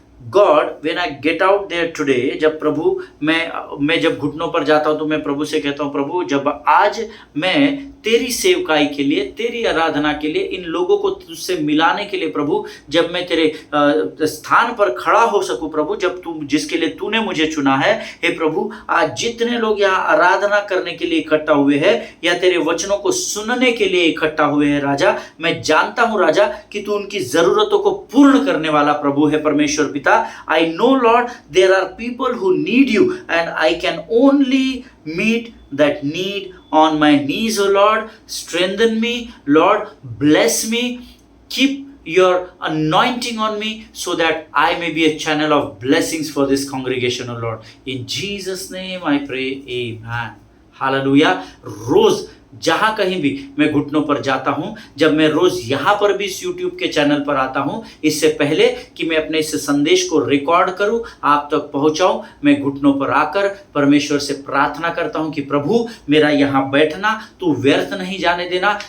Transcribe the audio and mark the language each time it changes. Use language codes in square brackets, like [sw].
[en] God, when I get out there today, [hi] जब प्रभु मैं जब घुटनों पर जाता हूं तो मैं प्रभु से कहता हूं, प्रभु जब आज मैं तेरी सेवकाई के लिए, तेरी आराधना के लिए, इन लोगों को तुझसे मिलाने के लिए प्रभु, जब मैं तेरे स्थान पर खड़ा हो सकूं प्रभु, जब तू जिसके लिए तूने मुझे चुना है, हे प्रभु आज जितने लोग यहाँ आराधना करने के लिए इकट्ठा हुए हैं या तेरे वचनों को सुनने के लिए इकट्ठा हुए हैं राजा, मैं जानता हूं राजा कि तू उनकी जरूरतों को पूर्ण करने वाला प्रभु है। परमेश्वर पिता, [en] I know Lord there are people who need you and I can only meet that need on my knees. Oh Lord, strengthen me, Lord, bless me, keep your anointing on me so that I may be a channel of blessings for this congregation. Oh Lord, in Jesus name I pray, amen. Hallelujah. [hi] रोज जहां कहीं भी मैं घुटनों पर जाता हूं, जब मैं रोज यहां पर भी इस YouTube के चैनल पर आता हूं, इससे पहले कि मैं अपने इस संदेश को रिकॉर्ड करूं, आप तक पहुंचाऊं, मैं घुटनों पर आकर परमेश्वर से प्रार्थना करता हूं कि प्रभु मेरा यहां बैठना तू व्यर्थ नहीं जाने देना।